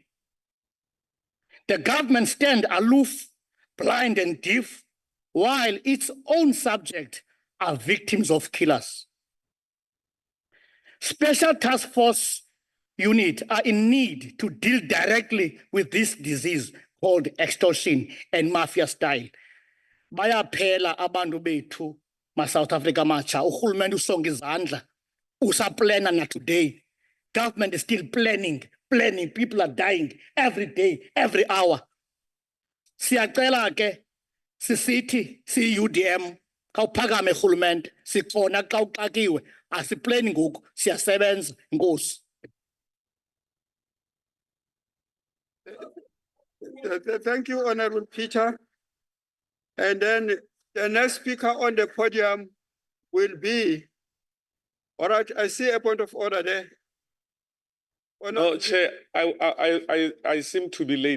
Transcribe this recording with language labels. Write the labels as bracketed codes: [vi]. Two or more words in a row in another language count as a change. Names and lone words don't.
[en] The government stand aloof, blind and deaf, while its own subjects are victims of killers. Special task force units are in need to deal directly with this disease called extortion and mafia style. [xh] Bayaphela abantu bethu ma-South Africa matsha, urhulumente usonga izandla, usaplana na today. [en] Government is still planning. People are dying every day, every hour. [xh] Siyacela ke, sisithi, si-UDM, kawuphakame urhulumente, sikhona xa uxakiwe, asipleni ngoku, siyasebenza, Nkosi. [en] Thank you, Honorable Peter. And then the next speaker on the podium will be, all right, I see a point of order there. No, Chair, I seem to be late.